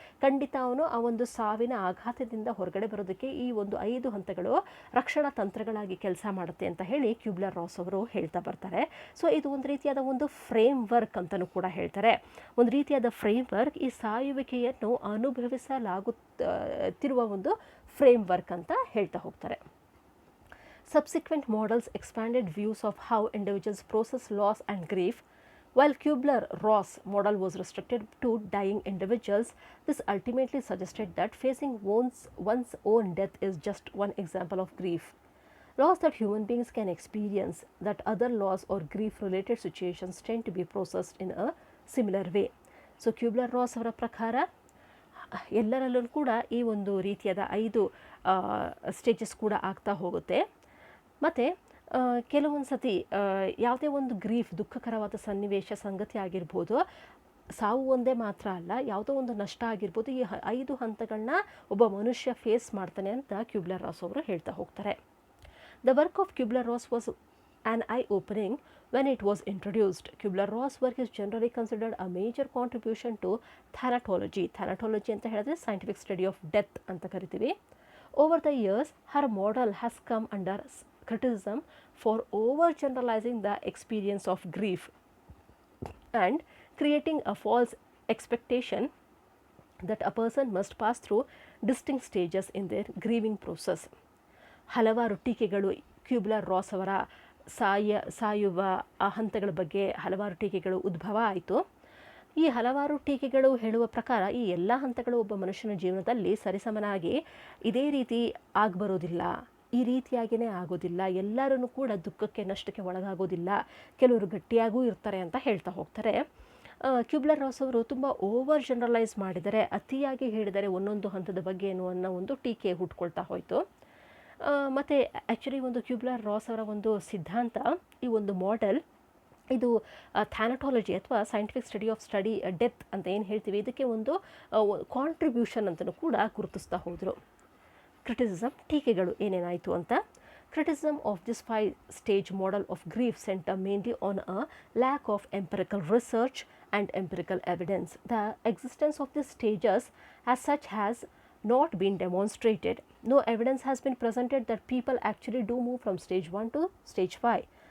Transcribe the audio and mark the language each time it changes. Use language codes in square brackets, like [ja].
[kn] ಖಂಡಿತ ಅವನು ಆ ಒಂದು ಸಾವಿನ ಆಘಾತದಿಂದ ಹೊರಗಡೆ ಬರೋದಕ್ಕೆ ಈ ಒಂದು 5 ಹಂತಗಳು ರಕ್ಷಣಾ ತಂತ್ರಗಳಾಗಿ ಕೆಲಸ ಮಾಡುತ್ತೆ ಅಂತ ಹೇಳಿ ಕ್ಯೂಬ್ಲರ್ ರಾಸ್ ಅವರು ಹೇಳ್ತಾ ಬರ್ತಾರೆ. ಸೊ ಇದು ಒಂದು ರೀತಿಯಾದ ಒಂದು ಫ್ರೇಮ್ ವರ್ಕ್ ಅಂತಲೂ ಕೂಡ ಹೇಳ್ತಾರೆ. ಒಂದು ರೀತಿಯಾದ ಫ್ರೇಮ್ ವರ್ಕ್ ಈ ಸಾಯುವಿಕೆಯನ್ನು ಅನುಭವಿಸಲಾಗುತ್ತಿರುವ ಒಂದು ಫ್ರೇಮ್ ವರ್ಕ್ ಅಂತ ಹೇಳ್ತಾ ಹೋಗ್ತಾರೆ. [en] Subsequent models expanded views of how individuals process loss and grief. While Kubler-Ross model was restricted to dying individuals, this ultimately suggested that facing one's own death is just one example of grief. Loss that human beings can experience, that other loss or grief-related situations tend to be processed in a similar way. [kn] So Kubler-Ross ಅವರ ಪ್ರಕಾರ ಎಲ್ಲರಲ್ಲೂ ಕೂಡ ಈ ಒಂದು ರೀತಿಯಾದ 5 stages ಕೂಡ ಆಗ್ತಾ ಹೋಗುತ್ತೆ. ಮತ್ತು ಕೆಲವೊಂದು ಸತಿ ಯಾವುದೇ ಒಂದು ಗ್ರೀಫ್ ದುಃಖಕರವಾದ ಸನ್ನಿವೇಶ ಸಂಗತಿ ಆಗಿರ್ಬೋದು, ಸಾವು ಒಂದೇ ಮಾತ್ರ ಅಲ್ಲ, ಯಾವುದೋ ಒಂದು ನಷ್ಟ ಆಗಿರ್ಬೋದು, ಈ 5 ಹಂತಗಳನ್ನ ಒಬ್ಬ ಮನುಷ್ಯ ಫೇಸ್ ಮಾಡ್ತಾನೆ ಅಂತ ಕ್ಯೂಬ್ಲರ್ ರಾಸ್ ಅವರು ಹೇಳ್ತಾ ಹೋಗ್ತಾರೆ. [en] The work of Kubler-Ross was an eye-opening when it was introduced. Kubler-Ross work is generally considered a major contribution to thanatology. Thanatology [kn] ಅಂತ ಹೇಳಿದ್ರೆ [en] scientific study of death [kn] ಅಂತ ಕರಿತೀವಿ. [en] Over the years, her model has come under criticism for overgeneralizing the experience of grief and creating a false expectation that a person must pass through distinct stages in their grieving process. [kn] ಹಲವಾರು ಟೀಕೆಗಳು ಕ್ಯೂಬ್ಲರ್ ರಾಸ್ ಅವರ ಸಾಯುವ ಆ ಹಂತಗಳ ಬಗ್ಗೆ ಹಲವಾರು ಟೀಕೆಗಳು ಉದ್ಭವ ಆಯಿತು. ಈ ಹಲವಾರು ಟೀಕೆಗಳು ಹೇಳುವ ಪ್ರಕಾರ ಈ ಎಲ್ಲ ಹಂತಗಳು ಒಬ್ಬ ಮನುಷ್ಯನ ಜೀವನದಲ್ಲಿ ಸರಿಸಮನಾಗಿ ಇದೇ ರೀತಿ ಆಗಬರೋದಿಲ್ಲ, ಈ ರೀತಿಯಾಗಿಯೇ ಆಗೋದಿಲ್ಲ, ಎಲ್ಲರೂ ಕೂಡ ದುಃಖಕ್ಕೆ ನಷ್ಟಕ್ಕೆ ಒಳಗಾಗೋದಿಲ್ಲ, ಕೆಲವರು ಗಟ್ಟಿಯಾಗೂ ಇರ್ತಾರೆ ಅಂತ ಹೇಳ್ತಾ ಹೋಗ್ತಾರೆ. ಕ್ಯೂಬ್ಲರ್ ರಾಸ್ ಅವರು ತುಂಬ ಓವರ್ ಜನರಲೈಸ್ ಮಾಡಿದರೆ, ಅತಿಯಾಗಿ ಹೇಳಿದರೆ ಒಂದೊಂದು ಹಂತದ ಬಗ್ಗೆ ಅನ್ನೋ ಒಂದು ಟೀಕೆ ಹುಟ್ಕೊಳ್ತಾ ಹೋಯಿತು. ಮತ್ತು ಆ್ಯಕ್ಚುಲಿ ಒಂದು ಕ್ಯೂಬ್ಲರ್ ರಾಸ್ ಅವರ ಒಂದು ಸಿದ್ಧಾಂತ, ಈ ಒಂದು ಮಾಡೆಲ್, ಇದು ಥ್ಯಾನಟಾಲಜಿ ಅಥವಾ ಸೈಂಟಿಫಿಕ್ ಸ್ಟಡಿ ಡೆತ್ ಅಂತ ಏನು ಹೇಳ್ತೀವಿ, ಇದಕ್ಕೆ ಒಂದು ಕಾಂಟ್ರಿಬ್ಯೂಷನ್ ಅಂತಲೂ ಕೂಡ ಗುರುತಿಸ್ತಾ ಹೋದರು. ಕ್ರಿಟಿಸಿಸಮ್, ಟೀಕೆಗಳು ಏನೇನಾಯಿತು ಅಂತ. [en] Criticism of this 5-stage model of grief center mainly on a lack of empirical research and empirical evidence. The existence of these stages as such has not been demonstrated. No evidence has been presented that people actually do move from stage 1 to stage 5.